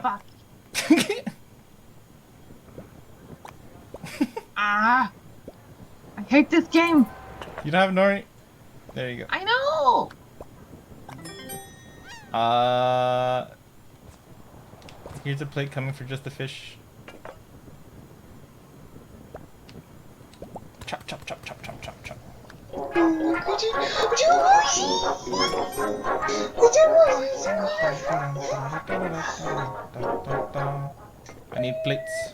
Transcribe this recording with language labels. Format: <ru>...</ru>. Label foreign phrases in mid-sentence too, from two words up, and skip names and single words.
<en>Fuck. Ah. I hate this game. You don't have nori? There you go. I know. Here's a plate coming for just the fish. Chop, chop, chop, chop, chop, chop, chop. I need plates.</en>